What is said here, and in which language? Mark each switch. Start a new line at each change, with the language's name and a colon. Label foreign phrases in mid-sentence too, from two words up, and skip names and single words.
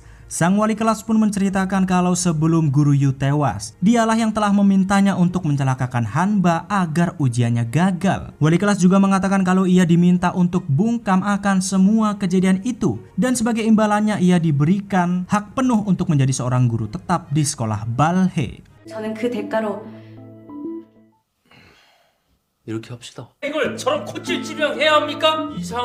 Indonesian: Sang wali kelas pun menceritakan kalau sebelum guru Yu tewas, dialah yang telah memintanya untuk mencelakakan Hanba agar ujiannya gagal. Wali kelas juga mengatakan kalau ia diminta untuk bungkam akan semua kejadian itu dan sebagai imbalannya ia diberikan hak penuh untuk menjadi seorang guru tetap di sekolah Balhe.
Korean: 저는 그 대가로 이렇게 합시다. 이걸 저런 코찔찔이랑 해야 합니까? 이상한 것들만 배워가지고 어? 또 일어나기 어려운 이런 일이!